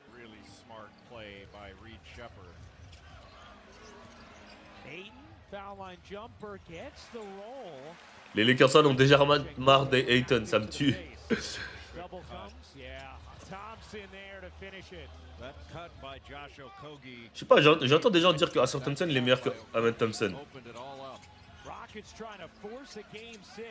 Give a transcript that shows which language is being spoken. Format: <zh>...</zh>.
<en>Really smart play by Reed Shepard. Ayton, foul line jumper, gets the roll.</en> <fr>Les Lakers ont déjà marre d'Ayton, ça me tue.</fr> <en>Double thumbs, yeah. Thompson there to finish it. That cut by Josh Okogie.</en> <fr>Je sais pas, j'entends des gens dire que Asher Thompson il est meilleur que Amen Thompson.</fr> <en>Rockets trying to force a game 6.</en>